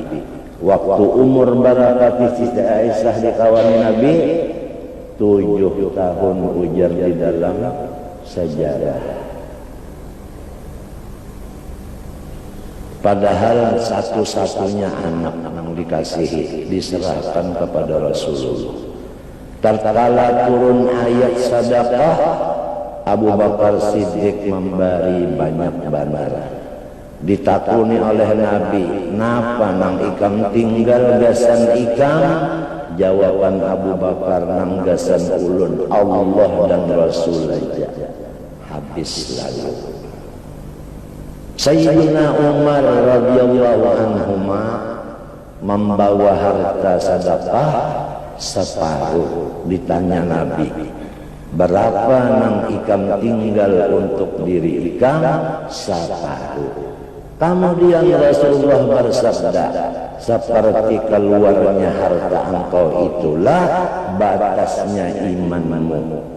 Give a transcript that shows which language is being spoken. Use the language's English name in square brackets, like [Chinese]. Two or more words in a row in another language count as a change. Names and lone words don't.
[Indonesian] Waktu umur barakati Siti Aisyah dikawani Nabi 7 tahun, ujar di dalam sejarah. Padahal satu-satunya anak yang dikasihi diserahkan kepada Rasulullah. Tatkala turun ayat sedekah, Abu Bakar Siddiq memberi banyak bandara. [Banjar] Ditakuni oleh Nabi, napa nang ikam tinggal gasan ikam? Jawaban Abu Bakar, nang gasan ulun Allah dan Rasul aja. Habis lalu. [Indonesian] Sayyidina Umar [Arabic] رضي الله عنهما [Indonesian] membawa harta sedekah separuh. [Banjar] Ditanya Nabi, berapa nang ikam tinggal untuk diri ikam? Separuh. [Indonesian] Kemudian Rasulullah bersabda, seperti keluarnya harta engkau itulah batasnya imanmu.